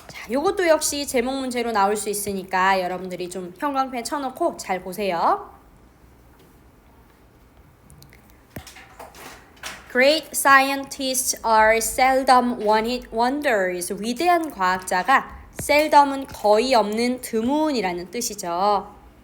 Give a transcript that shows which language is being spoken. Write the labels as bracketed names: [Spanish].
[Korean] 요것도 역시 제목 문제로 나올 수 있으니까 여러분들이 좀 형광펜 쳐놓고 잘 보세요. [English] Great scientists are seldom wonders. [Korean] 위대한 과학자가 seldom은 거의 없는 드문이라는 뜻이죠.